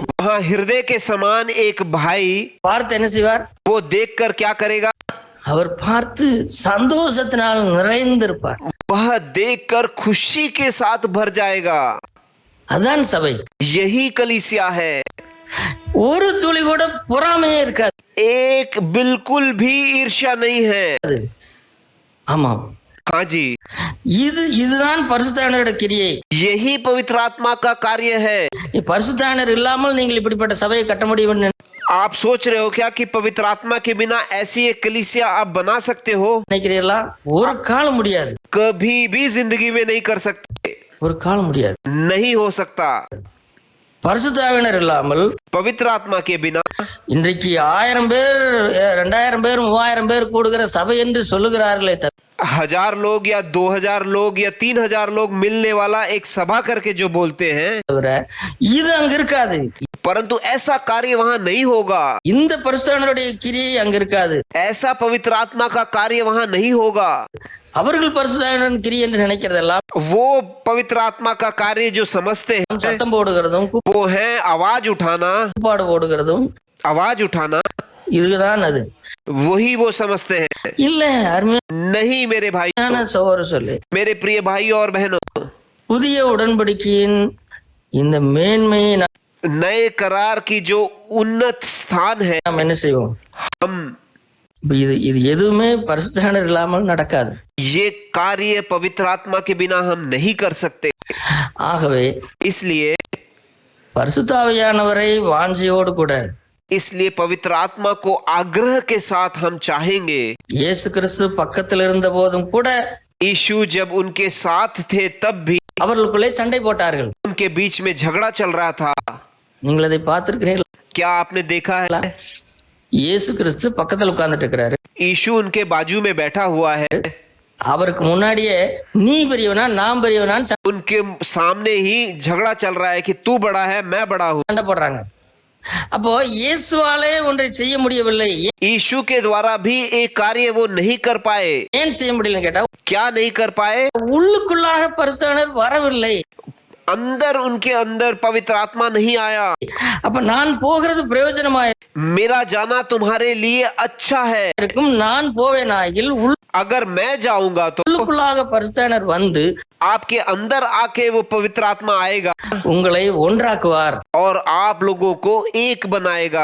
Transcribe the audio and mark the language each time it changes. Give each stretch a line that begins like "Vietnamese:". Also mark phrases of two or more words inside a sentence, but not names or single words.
Hindi: वहाँ हृदय के समान एक भाई
Tamil: பார்த்து என்ன செய்வார்?
Hindi: वो देखकर क्या करेगा?
Tamil: அவர் பார்த்து சந்தோஷத்தினால் நிறைந்திருப்பார்.
Hindi: वह देखकर खुशी के साथ भर जाएगा.
Tamil: அதான் சபை.
Hindi: यही कलीसिया है.
Tamil: ஒரு துளி கூட பொறாமையே இருக்காது.
Hindi: एक बिल्कुल भी ईर्ष्या नहीं है.
Tamil: ஆமா,
Hindi: हाँ जी,
Tamil: இதுதான் பரிசுத்தானவருடைய கிரியை.
Hindi: यही पवित्र आत्मा का कार्य है.
Tamil: பரிசுத்தானர் இல்லாமல் நீங்கள் இப்படிப்பட்ட சபையை கட்ட முடியும்?
Hindi: आप सोच रहे हो क्या कि पवित्र आत्मा के बिना ऐसी एक कलीसिया आप बना सकते हो?
Tamil: நினைக்கிறீர்களா? ஒரு காலம் முடியாது.
Hindi: कभी भी जिंदगी में नहीं कर सकते.
Tamil: ஒரு காலம் முடியாது.
Hindi: नहीं हो सकता.
Tamil: பரிசுத்தாவினர் இல்லாமல்
Hindi: पवित्र आत्मा के बिना
Tamil: இன்றைக்கு 1000 பேர் 2000 பேர் 3000 பேர் கூடுகிற சபை என்று சொல்லுகிறார்களே தவிர
Hindi: 1000 लोग या 2000 लोग या 3000 लोग मिलने वाला एक सभा करके जो बोलते हैं,
Tamil: இது அங்க இருக்காது.
Hindi: परंतु ऐसा कार्य वहाँ नहीं होगा.
Tamil: இந்த பரிசுத்தானவருடைய கிரியை அங்க இருக்காது.
Hindi: ऐसा पवित्र आत्मा का कार्य वहाँ नहीं होगा.
Tamil: அவர்கள் பரிசுத்தாவின் கிரியை என்று நினைக்கிறதெல்லாம்
Hindi: वो पवित्र आत्मा का कार्य जो समझते हैं
Tamil: சத்தம் போடுகிறதும்
Hindi: वो है आवाज उठाना,
Tamil: கூப்பாடு போடுகிறதும்,
Hindi: आवाज उठाना,
Tamil: இதுதான் அது.
Hindi: वही वो समझते हैं.
Tamil: இல்ல, அருமையான
Hindi: नहीं मेरे भाई,
Tamil: சகோதர சொல்லு,
Hindi: मेरे प्रिय भाई और बहनों,
Tamil: புதிய உடன்படிக்கையின் இந்த மேன்மையை
Hindi: नए करार की जो उन्नत स्थान है,
Tamil: நாம் என்ன செய்வோம்?
Hindi: हम
Tamil: இது எதுவுமே பரிசுத்தானர் இல்லாமல் நடக்காது.
Hindi: ये कार्य पवित्र आत्मा के बिना हम नहीं कर सकते.
Tamil: ஆகவே
Hindi: इसलिए
Tamil: பரிசுத்த ஆவியானவரை வாஞ்சையோடு கூட,
Hindi: इसलिए पवित्र आत्मा को आग्रह के साथ हम चाहेंगे.
Tamil: இயேசு கிறிஸ்து பக்கத்தில் இருந்த போதும் கூட
Hindi: यीशु जब उनके साथ थे तब भी
Tamil: அவர்களுக்குள்ளே சண்டை போட்டார்கள்.
Hindi: उनके बीच में झगड़ा चल रहा था।
Tamil: நீங்கள் அதை பார்த்திருக்கிறீர்கள்?
Hindi: क्या आपने देखा है?
Tamil: இயேசு கிறிஸ்து பக்கத்துல உட்கார்ந்துட்டு இருக்கிறாரு.
Hindi: यीशु उनके बाजू में बैठा हुआ है।
Tamil: அவருக்கு முன்னாடியே நீ பெரியவனா நான் பெரியவனான்னு
Hindi: उनके सामने ही झगड़ा चल रहा है कि तू बड़ा है मैं बड़ा हूँ।
Tamil: சண்டை போடுறாங்க. அப்போ இயேசுவாலே ஒன்றை செய்ய முடியவில்லை.
Hindi: यीशु के द्वारा भी एक कार्य वो नहीं कर पाए।
Tamil: ஏன் செய்ய முடியலன்னு கேட்டா,
Hindi: क्या नहीं कर पाए?
Tamil: உள்ளுக்குள்ளாக பரிசுத்தர் வரவில்லை.
Hindi: अंदर उनके अंदर पवित्र आत्मा नहीं आया।
Tamil: அப்ப நான் போகிறது பிரயோஜனமா
Hindi: मेरा जाना तुम्हारे लिए अच्छा है।
Tamil: இருக்கும். நான் போவேனாகில்
Hindi: अगर मैं जाऊंगा तो
Tamil: உள்ளுக்குள்ளாக பரிசுத்தர் வந்து
Hindi: आपके अंदर आके वो पवित्र आत्मा आएगा
Tamil: உங்களை ஒன்றாக்குவார்.
Hindi: और आप लोगों को एक बनाएगा।